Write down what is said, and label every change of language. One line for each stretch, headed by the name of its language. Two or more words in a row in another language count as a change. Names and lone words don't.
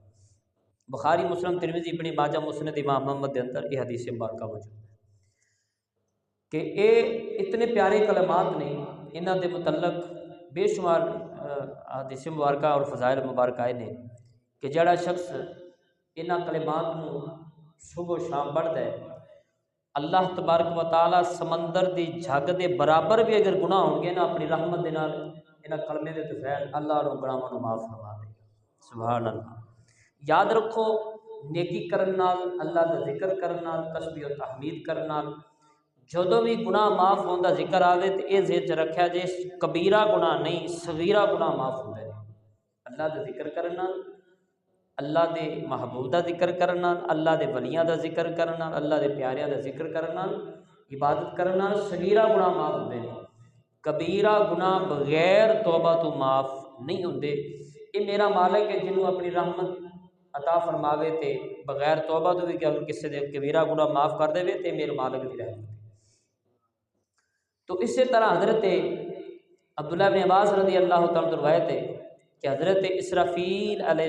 Punjabi: بخاری مسلم ترمذی ابن ماجہ مسند امام محمد
Urdu: کے اندر یہ حدیث مبارکہ موجود ہے کہ
Punjabi: اے اتنے پیارے کلمات نے، انہاں دے متعلق بے شمار حدیث مبارکہ اور فضائل مبارکہ آئے نے کہ جڑا شخص انہاں کلمات نو صبح و شام پڑھدا ہے، اللہ تبارک و تعالی سمندر دی جھگ دے برابر بھی اگر گناہ ہون گے نا اپنی رحمت دے نال انہاں کلمے دے تفیل اللہ رو گناہاں نو معاف فرما دے گا۔
Arabic: سبحان اللہ۔
Punjabi: یاد رکھو نیکی کرن نال، اللہ دا ذکر کرن نال، تسبیح و تحمید کرن نال جدوں بھی گناہ معاف ہوندا ذکر آوے تے اے ذہن چ رکھیا جے کبیرہ گناہ نہیں صغیرہ گناہ معاف ہوندے نے۔ اللہ دا ذکر کرن نال، اللہ دے محبوب دا ذکر کرن نال، اللہ دے ولیاں دا ذکر کرن نال، اللہ دے پیاریاں دا ذکر کرن نال، عبادت کرن نال صغیرہ گناہ معاف ہوندے نے۔ کبیرہ گناہ بغیر توبہ تو معاف نہیں ہوندے۔ اے میرا مالک ہے جنوں اپنی رحمت عطا فرماوے تے بغیر توبہ تو بھی کہ اگر کسی دے کبیرہ گناہ معاف کر دے تے میرے مالک دی رحمت۔
Urdu: تو اسی طرح حضرت عبداللہ بن عباس رضی اللہ تعالیٰ روایت ہے کہ حضرت اسرافیل علیہ